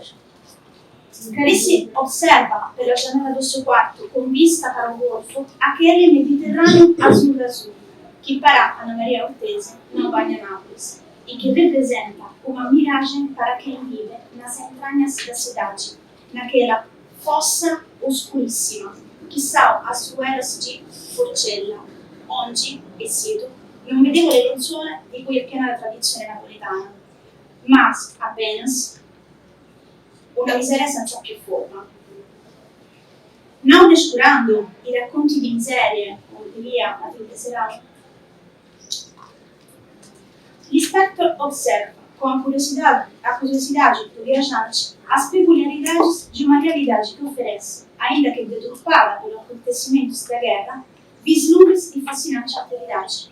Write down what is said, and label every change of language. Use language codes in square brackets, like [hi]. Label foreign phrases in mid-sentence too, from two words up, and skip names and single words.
[pt] Clarice observa pela janela do seu quarto, com vista para o golfo, aquele Mediterrâneo azul, que para Ana Maria Ortese não banha Nápoles, e que representa uma miragem para quem vive nas entranhas da cidade, naquela [it] fossa oscurissima, [pt] que são as ruelas de Forcella, onde, e cito, [it] non vedevo le lenzuola di cui è piena la tradizione napoletana, ma [pt] apenas [it] una miseria senza più forma. Non descurando i racconti di miserie, come diria Matilde Serrano, [pt] l'inspector observa com a curiosidade do viajante as peculiaridades de uma realidade que oferece, ainda que deturpada pelos acontecimentos da guerra, vislumbres de fascinante atividade.